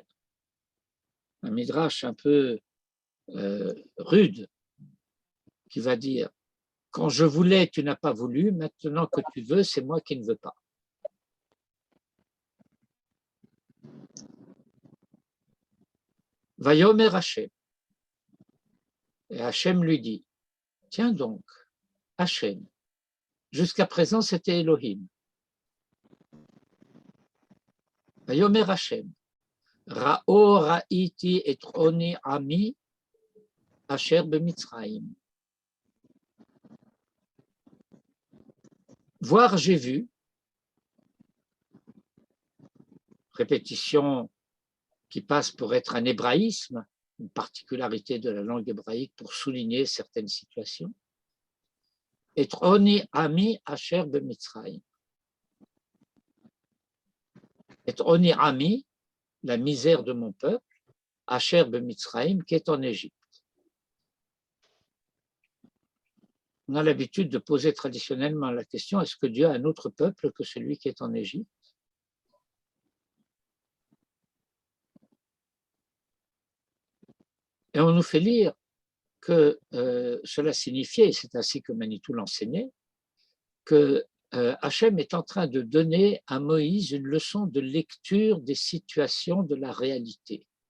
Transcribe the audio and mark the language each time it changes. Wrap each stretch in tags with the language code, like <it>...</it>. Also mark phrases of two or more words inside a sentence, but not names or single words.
<fr>Un midrash un peu rude, qui va dire, quand je voulais, tu n'as pas voulu, maintenant que tu veux, c'est moi qui ne veux pas.</fr> <he>ויאמר השם.</he> <fr>Et Hachem lui dit, tiens donc, Hachem, jusqu'à présent c'était Elohim.</fr> <he>ויאמר השם, ראה ראיתי את עני עמי אשר במצרים.</he> <fr>Voir, j'ai vu, répétition qui passe pour être un hébraïsme, une particularité de la langue hébraïque pour souligner certaines situations.</fr> <he>את עני עמי אשר במצרים. את עני עמי,</he> <fr>la misère de mon peuple,</fr> <he>אשר במצרים,</he> <fr>qui est en Égypte. On a l'habitude de poser traditionnellement la question, est-ce que Dieu a un autre peuple que celui qui est en Égypte? Et on nous fait lire que cela signifiait, et c'est ainsi que Manitou l'enseignait, que Hachem est en train de donner à Moïse une leçon de lecture des situations de la réalité.</fr>